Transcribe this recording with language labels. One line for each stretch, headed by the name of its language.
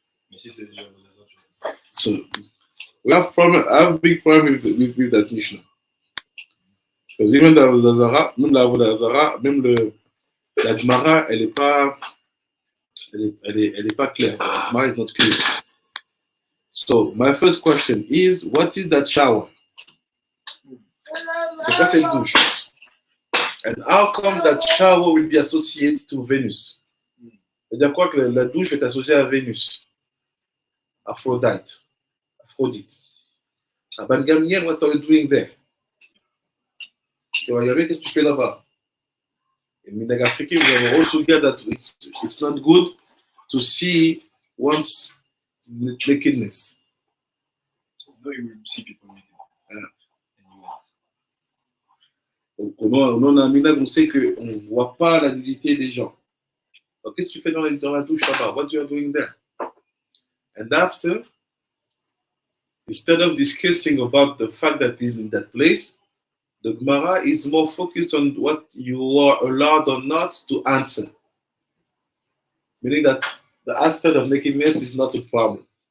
French: Mais si c'est déjà Avoda Zara, tu réponds.
English: So we have a big problem with that Mishnah. Because even the Avoda Zara,
French: même la Avoda Zara, même La Gemara, elle est pas claire.
English: The Gemara is not clear. So, my first question is, what is that shower?
French: C'est quoi cette douche?
English: And how come that shower will be associated to Venus?
French: C'est-à-dire quoi que la douche est associée à Vénus?
English: Aphrodite. Ben Gamliel, what are you doing there?
French: Tu vas regarder, qu'est-ce que tu fais là-bas?
English: In Minhag Afriki, we have also get that it's not good to see one's nakedness. No, you will see people naked.
French: Donc, on a un minhag, on sait qu'on ne voit pas la nudité des gens. Donc, qu'est-ce que tu fais dans la douche là-bas?
English: What you are doing there? And after, instead of discussing about the fact that he's in that place, the Gemara is more focused on what you are allowed or not to answer. Meaning that the aspect of nakedness is not a problem.